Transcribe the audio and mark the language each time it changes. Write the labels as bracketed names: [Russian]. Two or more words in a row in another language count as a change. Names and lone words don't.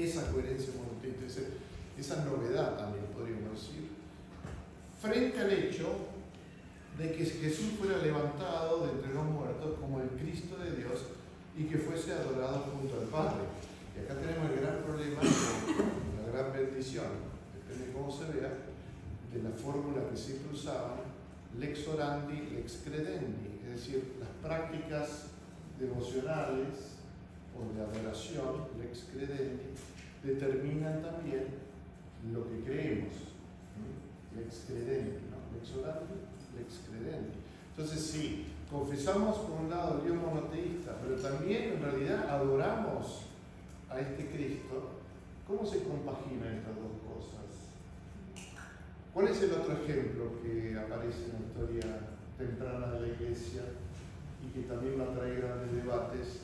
[Spanish] Esa coherencia monoteísta, esa novedad también podríamos decir, frente al hecho de que Jesús fuera levantado de entre los muertos como el Cristo de Dios y que fuese adorado junto al Padre. Y acá tenemos el gran problema, la gran bendición, depende de cómo se vea, de la fórmula que siempre usaban, [Latin] lex orandi, lex credendi, [Spanish] es decir, las prácticas devocionales o de adoración, [Latin] lex credendi, [Spanish] determinan también lo que creemos, [Latin] lex credendi, ¿no? Lex orandi, lex credendi. [Spanish] Entonces, si confesamos por un lado el Dios monoteísta, pero también en realidad adoramos a este Cristo, ¿cómo se compaginan estas dos cosas? ¿Cuál es el otro ejemplo que aparece en la historia temprana de la Iglesia y que también va a traer grandes debates?